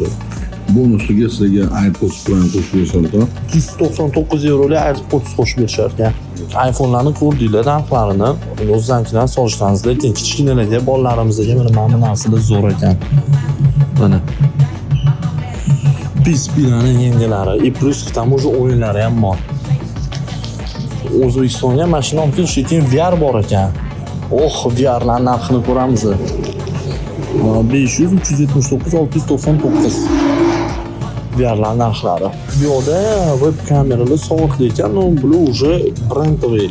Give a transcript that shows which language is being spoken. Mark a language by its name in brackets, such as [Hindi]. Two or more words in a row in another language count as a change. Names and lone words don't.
[Uzbek] Bonusiga sizga AirPods bilan qo'shib berishadi. 299 eurolik AirPods qo'shib berishar ekan. iPhone'larni ko'rdinglar, narxlarini o'zingizdan solishsangiz, lekin kichkinalarga, bolalarimizga mana bu narsalar zo'r ekan. Mana PSP'larning yangilari, [Russian] и plus к тому же [Uzbek] o'yinlari ham bor. O'zbekistonga mashina olib kelish uchun VR bor ekan. VRlar narxini ko'ramiz. 500, 379, 699. VRlar narxlari. Bu yoqda web kameralar soatli ekan, bular [Russian] уже brendовый.